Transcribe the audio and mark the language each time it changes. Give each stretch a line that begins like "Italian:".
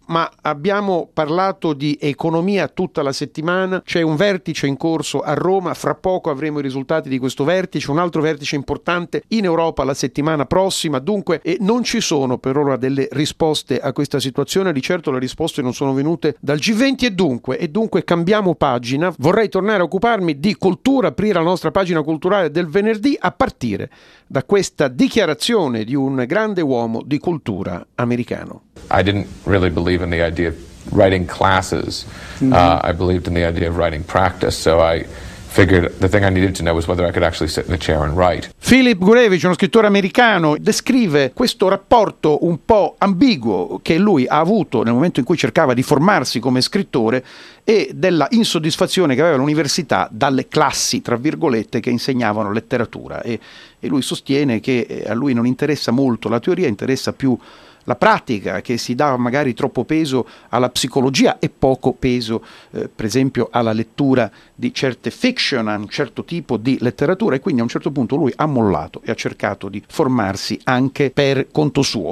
Italian: Ma abbiamo parlato di economia tutta la settimana, c'è un vertice in corso a Roma, fra poco avremo i risultati di questo vertice, un altro vertice importante in Europa la settimana prossima, dunque non ci sono per ora delle risposte a questa situazione, di certo le risposte non sono venute dal G20 e dunque cambiamo pagina, vorrei tornare a occuparmi di cultura, aprire la nostra pagina culturale del venerdì a partire da questa dichiarazione di un grande uomo di cultura americano.
English: I didn't really believe in the idea of writing classes. Mm-hmm. I believed in the idea of writing practice, so I figured the thing I needed to know was whether I could actually sit in the chair and write.
Italian: Philip Gurevich, uno scrittore americano, descrive questo rapporto un po' ambiguo che lui ha avuto nel momento in cui cercava di formarsi come scrittore e della insoddisfazione che aveva l'università dalle classi, tra virgolette, che insegnavano letteratura. E lui sostiene che a lui non interessa molto la teoria, interessa più la pratica, che si dà magari troppo peso alla psicologia e poco peso, per esempio, alla lettura di certe fiction, a un certo tipo di letteratura, e quindi a un certo punto lui ha mollato e ha cercato di formarsi anche per conto suo.